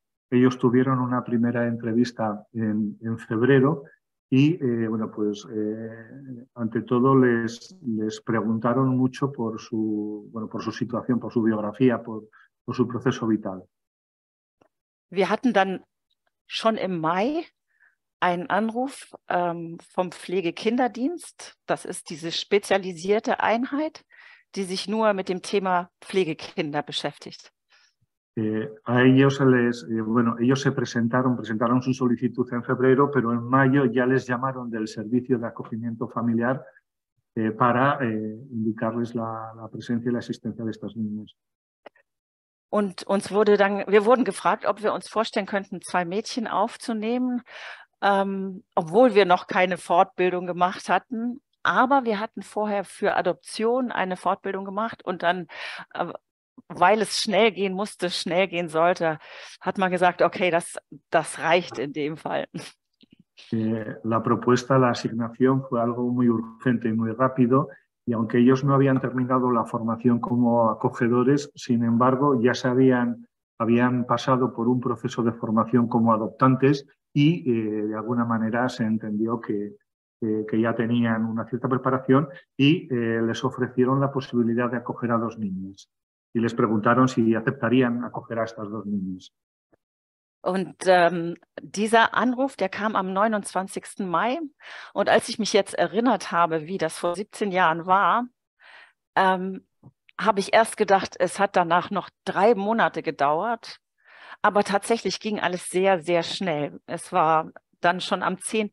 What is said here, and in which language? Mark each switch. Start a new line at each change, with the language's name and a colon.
Spanish: Ellos tuvieron una primera entrevista en febrero. Y pues ante todo les preguntaron mucho por su situación, por su biografía, por su proceso vital.
German: Wir hatten dann schon im Mai einen Anruf vom Pflegekinderdienst. Das ist diese spezialisierte Einheit, die sich nur mit dem Thema Pflegekinder beschäftigt.
Spanish: A ellos ellos se presentaron su solicitud en febrero, pero en mayo ya les llamaron del servicio de acogimiento familiar para indicarles la presencia y la existencia de estas niñas.
German: Und wir wurden gefragt, ob wir uns vorstellen könnten, 2 Mädchen aufzunehmen, obwohl wir noch keine Fortbildung gemacht hatten. Aber wir hatten vorher für Adoption eine Fortbildung gemacht und dann, weil es schnell gehen musste, schnell gehen sollte, hat man gesagt, okay, das reicht in dem Fall.
Spanish: La propuesta, la asignación fue algo muy urgente y muy rápido, y aunque ellos no habían terminado la formación como acogedores, sin embargo ya habían pasado por un proceso de formación como adoptantes y de alguna manera se entendió que ya tenían una cierta preparación y les ofrecieron la posibilidad de acoger a 2 niñas. Y les preguntaron si aceptarían acoger a estas 2 niñas.
German: Und dieser Anruf, der kam am 29. Mai. Und als ich mich jetzt erinnert habe, wie das vor 17 Jahren war, habe ich erst gedacht, es hat danach noch 3 Monate gedauert. Aber tatsächlich ging alles sehr, sehr schnell. Es war dann schon am 10.